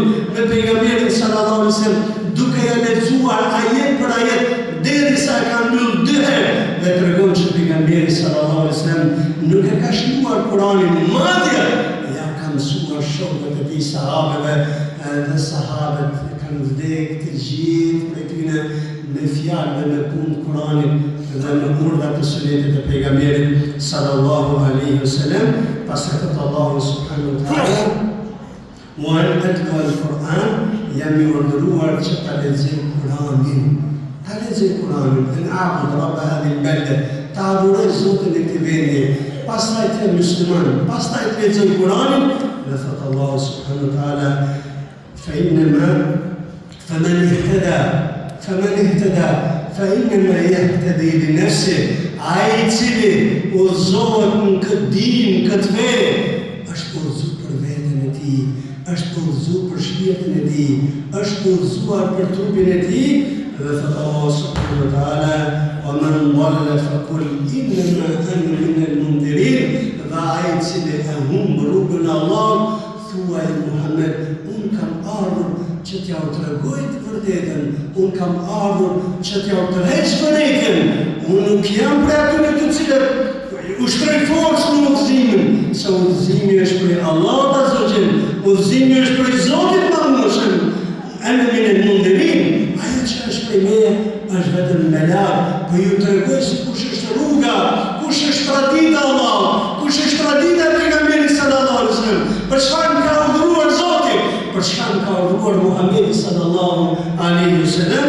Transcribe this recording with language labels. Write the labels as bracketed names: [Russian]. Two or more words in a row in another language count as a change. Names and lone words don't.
[Albanian] me pejgamberin [Arabic] صلى الله عليه وسلم [Albanian] duke ja lexuar ajet për ajet derisa e ka mbyll 2 herë dhe tregon se pejgamberi [Arabic] صلى الله عليه وسلم [Albanian] nuk e ka shkruar Kur'anin madje ja ka mësuar shokët e tij sahabeve dhe sahabët kanë vdekur të gjithë prej tyre me fjalë dhe me punë Kur'anit dhe në urdhra të sunetit të pejgamberit [Arabic] صلى الله عليه وسلم. [Albanian] Pastaj thot Allahu [Arabic] سبحانه وتعالى وأتلو القرآن [Albanian] jam i urdhëruar që ta lexoj Kur'anin. Ta lexoj Kur'anin, [Arabic] أن أعبد رب هذه البلدة, [Albanian] ta adhuroj Zotin e këtij vendi. Pastaj të musliman, pastaj të lexoj Kur'anin, dhe thot Allahu [Arabic] سبحانه وتعالى فمن اهتدى فإنما يهتدي لنفسه. [Albanian] Ai I cili udhëzohet në këtë din, këtë fe, është udhëzuar për veten e tij, është udhëzuar për shpirtin e tij, është udhëzuar për trupin e tij. Dhe thot Allahu [Arabic] سبحانه وتعالى ومن ضل فقل إنما أنا من المنذرين. [Albanian] Dhe ai I cili e humb rrugën e Allahut, thuaj Muhammed, unë kam ardhur që t'ja u tregoj të vërtetën, unë kam ardhur që t'ja u tërheq vërtetën, unë nuk jam për atyre të cilët ushtroj forcë në udhëzimin, se udhëzimi është për Allahut [Arabic] عز وجل, [Albanian] udhëzimi është për Zotin Madhëshëm, [Arabic] أنا من المنذرين, [Albanian] ajo që është për meje është vetëm melar, po ju tregoj se kush është rruga, kush është tradita e Allahut, kush është tradita e pejgamberit [Arabic] صلى الله عليه وسلم, [Albanian] për çfarë ka urdhëruar Zoti, për çfarë ka urdhëruar Muhamedi [Arabic] صلى الله عليه وسلم.